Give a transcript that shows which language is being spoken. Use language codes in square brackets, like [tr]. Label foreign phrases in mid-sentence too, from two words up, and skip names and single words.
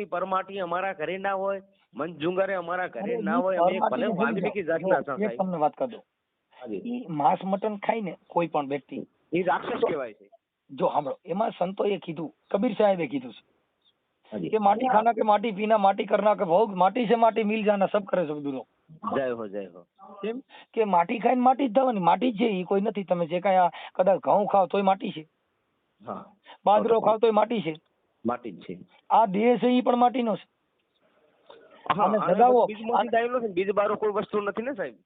[gu] પરમાટી અમારા ઘરે ના હોય, મંજુંગારે અમારા ઘરે ના હોય. અમે ભલે વાલ્મીકી જાતના છે સાહેબ. તમને વાત કરી દઉં, માંસ મટન ખાઈને કોઈ પણ વ્યક્તિ એ રાક્ષસ કહેવાય છે. જો સાંભળો, એમાં સંતોએ કીધું, કબીર સાહેબે કીધું છે કે [hi] माटी खाना के माटी पीना, माटी करना के भोग, माटी से माटी मिल जाना, सब करे सब दूरो. [gu] જય હો જય હો. કેમ કે માટી ખાઈને માટી જ થવાની. માટી જ છે એ કોઈ નથી. તમે જે કાંઈ કદાચ ઘઉં ખાવ તોય માટી છે, હા બાજરો ખાવ તોય માટી છે, માટી જ છે. આ દેહ છે એ પણ માટીનો છે. હા, અને અને સગાવો બીજમાંથી આવેલો છે, બીજ બારો કોઈ વસ્તુ નથી ને સાહેબ.